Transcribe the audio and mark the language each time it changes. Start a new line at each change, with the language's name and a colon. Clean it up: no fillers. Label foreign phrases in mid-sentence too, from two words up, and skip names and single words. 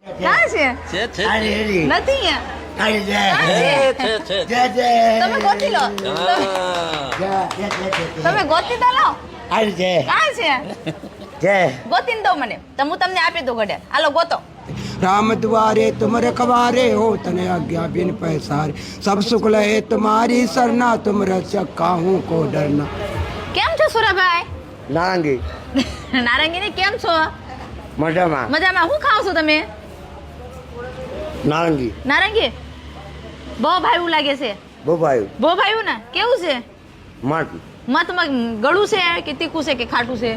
Gujarati: ક્યાં છે નથી તમે ગોતી લો તમે ગોતી તો લો ક્યાં છે ગોતીને દો મને તો હું તમને આપી દઉં ઘડિયાળ હાલો ગોતો
Hindi: राम द्वारे तुम रखवारे हो तने आज्ञा बिन पैसारे सब शुक्ल है तुम्हारी सरना तुम रक्षक काहू को डरना।
Gujarati: કેમ છો સુરાભાઈ? નારંગી નારંગી ને કેમ છો? મજામાં મજામાં. શું ખાવ છો તમે? નારંગી નારંગી બહુ ભાવ્યું લાગે છે. બહુ ભાઈ બહુ ભાવ્યું ને કેવું છે? મત મતમાં ગળું છે કે તીખું છે કે ખાટું છે?